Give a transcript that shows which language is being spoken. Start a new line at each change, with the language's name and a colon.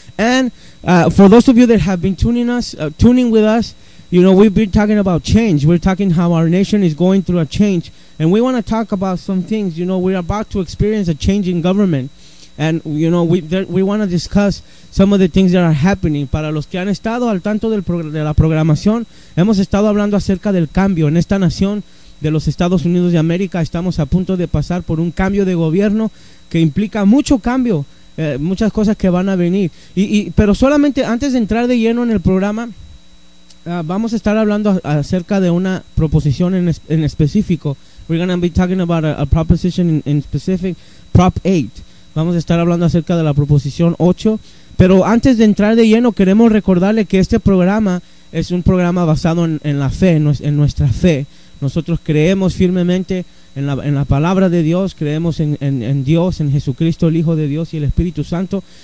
English: And for those of you that have been tuning with us, you know, we've been talking about change. We're talking how our nation is going through a change. And we want to talk about some things. You know, we're about to experience a change in government. And, you know, we want to discuss some of the things that are happening.
Spanish: Para los que han estado al tanto de la programación, hemos estado hablando acerca del cambio en esta nación de los Estados Unidos de América. Estamos a punto de pasar por un cambio de gobierno que implica mucho cambio. Muchas cosas que van a venir. Pero solamente antes de entrar de lleno en el programa, vamos a estar hablando acerca de una proposición en específico.
English: We're going to be talking about a proposition in specific, Prop 8.
Spanish: Vamos a estar hablando acerca de la proposición 8. Pero antes de entrar de lleno, queremos recordarle que este programa es un programa basado en la fe, en nuestra fe. Nosotros creemos firmemente en la palabra de Dios, creemos en Dios, en Jesucristo, el Hijo de Dios y el Espíritu Santo.